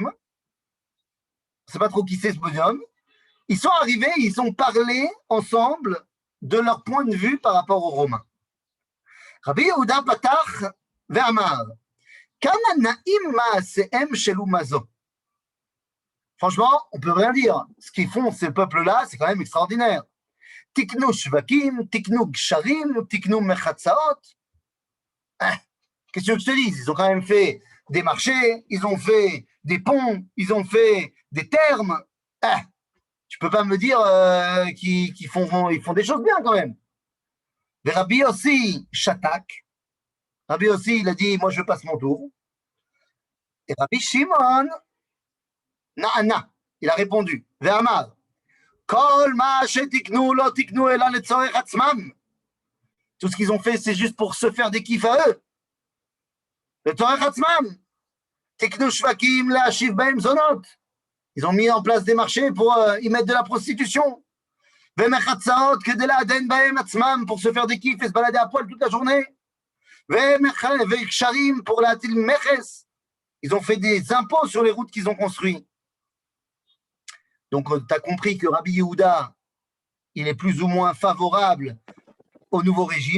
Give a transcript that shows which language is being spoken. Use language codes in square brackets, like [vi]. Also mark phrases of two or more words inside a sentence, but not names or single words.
[fr] On ne sait pas trop qui c'est ce bonhomme. Ils sont arrivés, ils ont parlé ensemble de leur point de vue par rapport aux Romains. [he] רבי יהודה פתח ואמר. [fr] Franchement, on peut rien dire. Ce qu'ils font, ces peuples-là, c'est quand même extraordinaire. [he] תיקנו שווקים, תיקנו גשרים, תיקנו מרחצאות. [fr] Qu'est-ce que je te dis? Ils ont quand même fait des marchés, ils ont fait des ponts, ils ont fait des thermes. Tu peux pas me dire qu'ils font des choses bien quand même. Et Rabbi aussi shatak. Rabbi aussi, il a dit, moi je passe mon tour. Et Rabbi Shimon, na'ana, il a répondu, [he] ואמר, כל מה שתיקנו לא תיקנו אלא לצורך עצמם. [fr] Tout ce qu'ils ont fait, c'est juste pour se faire des kiffs à eux. [he] לצורך עצמם. תיקנו שווקים להושיב בהם זונות. [fr] Ils ont mis en place des marchés pour y mettre de la prostitution. [he] ומרחצאות כדי לעדן בהם עצמם, [fr] pour se faire des kiffs et se balader à poil toute la journée. Pour la meches, ils ont fait des impôts sur les routes qu'ils ont construites. Donc, tu as compris que Rabbi Yehuda, il est plus ou moins favorable au nouveau régime.